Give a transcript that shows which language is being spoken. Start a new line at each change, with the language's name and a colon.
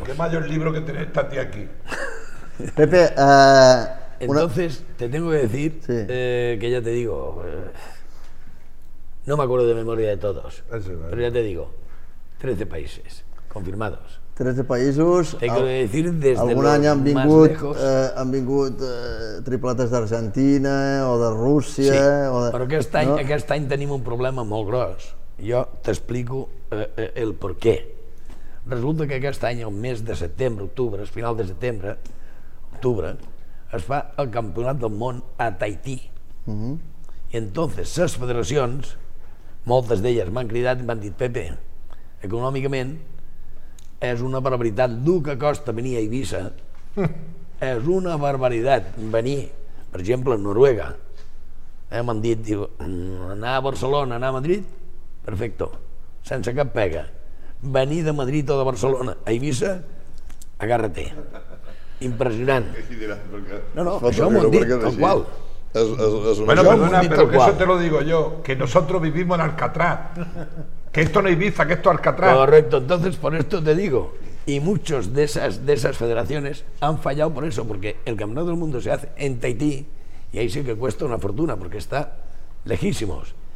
Spanish: Pero qué mayor libro que tenés esta tía aquí. Pepe, entonces, te tengo que decir, que ya te digo, No me acuerdo de memoria de todos, pero ya te digo, 13 países confirmados.
Catalan: 13 països.
Spanish: Tengo que decir desde
Catalan: algun any han vingut, han vingut tripletes d'Argentina o de Rússia. Sí, o de... però aquest any, aquest any tenim un problema molt gros. Jo t'explico el per què. Resulta que aquest any, el mes de setembre, octubre, el final de setembre, octubre, es fa el campionat del món a Tahití. I
Spanish: entonces,
Catalan: les federacions, moltes d'elles m'han cridat i m'han dit, Pepe, econòmicament, és una barbaritat, el que costa venir a Eivissa, és una barbaritat venir, per exemple, a Noruega. M'han dit, diu, anar a Barcelona, anar a Madrid,
Spanish: perfecto,
Catalan: sense cap pega. Venir de Madrid o de Barcelona a Eivissa, agarra-te. Impressionant. No, no, això m'ho han dit, tal qual.
Spanish: Bueno, perdona, pero que eso te lo digo yo, que nosotros vivimos en Alcatraz. Que esto no es Ibiza, que esto es Alcatraz. Correcto, entonces por esto te digo, y muchos de esas federaciones han fallado por eso, porque el Campeonato del Mundo se hace en Tahití, y ahí sí que cuesta una fortuna, porque está lejísimos.